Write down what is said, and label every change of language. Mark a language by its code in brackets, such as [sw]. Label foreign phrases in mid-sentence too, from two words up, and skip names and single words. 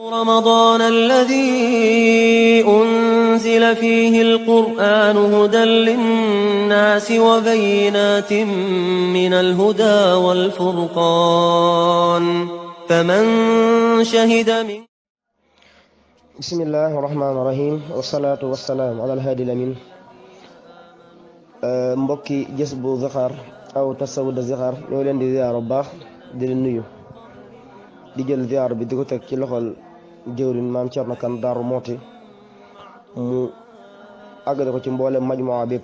[ar] رمضان الذي أنزل فيه القرآن هدى للناس وبينات من الهدى والفرقان فمن شهد منكم. بسم الله الرحمن الرحيم والصلاة والسلام على الهادي الأمين. [wo] mbokki Jazbu Zixaar aw Tasawud Zixaar ñoo leen di ziar bu baax di leen nuyu di jël ziar bi di ko teg ci loxol jëwriñ maam Cerno Kan Daaru Mooti mu àggale ko ci mboolem majmuwa bépp.